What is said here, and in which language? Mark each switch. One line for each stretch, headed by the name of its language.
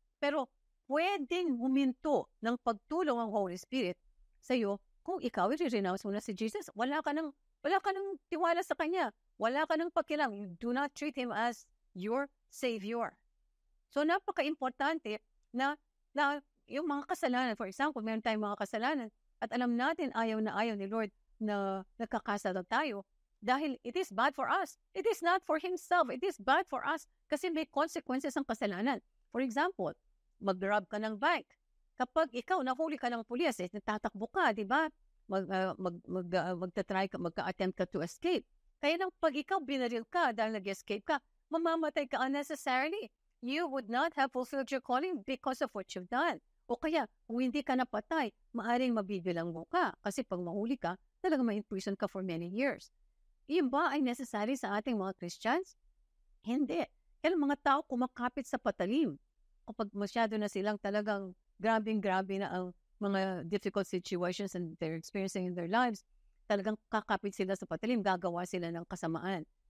Filipino: Pero pwedeng huminto ng pagtulong ang Holy Spirit sa'yo kung ikaw i-renounce mo na si Jesus. Wala ka nang tiwala sa Kanya. Wala ka nang pakialam.
English: You do not treat Him as your Savior.
Filipino: So napaka-importante na yung mga kasalanan, for example, meron tayong mga kasalanan, at alam natin ayaw na ayaw ni Lord na nagkakasala tayo,
English: Dahil it is bad for us. It is not for himself. It is bad for us
Filipino: kasi may consequences ang kasalanan. For example, mag-rob ka ng bank. Kapag ikaw nahuli ka ng pulis, natatakbo ka, di ba? Magta-try ka, magka-attempt ka to escape. Kaya nang pag ikaw binaril ka dahil nag-escape ka, mamamatay ka unnecessarily.
English: You would not have fulfilled your calling because of what you've done.
Filipino: O kaya, kung hindi ka napatay, maaring mabibilang mo ka. Kasi pag mahuli ka, talaga ma-imprison ka for many years. Iyon ba ay necessary sa ating mga Christians? Hindi. Kaya mga tao kumakapit sa patalim. Kapag masyado na silang talagang grabe na ang mga difficult situations
English: and they're experiencing in their lives,
Filipino: talagang kakapit sila sa patalim, gagawa sila ng kasamaan.